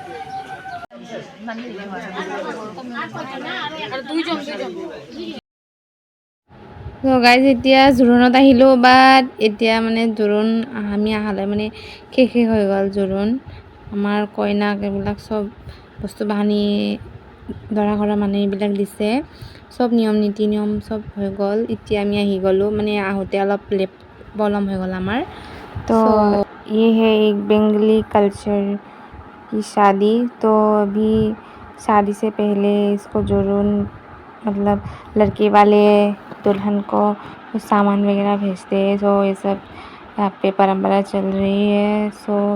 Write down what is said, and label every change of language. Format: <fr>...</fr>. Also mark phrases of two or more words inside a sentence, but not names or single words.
<as>গাইজ এতিয়া জোৰোণত আহিলোঁ, বাট এতিয়া মানে জোৰোণ আমি অহালৈ মানে শেষ হৈ গ'ল জোৰোণ। আমাৰ কইনাক এইবিলাক চব বস্তু বাহানি দৰা ঘৰৰ মানুহ এইবিলাক দিছে। চব নিয়ম নীতি নিয়ম চব হৈ গ'ল। এতিয়া আমি আহি গ'লোঁ, মানে আহোঁতে অলপ পলম হৈ গ'ল আমাৰ।</as> <hi>तो ये है एक</hi> <en>Bengali culture</en> <hi>की शादी। तो अभी शादी से पहले इसको जरूर मतलब लड़के वाले दुल्हन को कुछ सामान वगैरह भेजते हैं। सो ये सब यहाँ पे परंपरा चल रही है।</hi>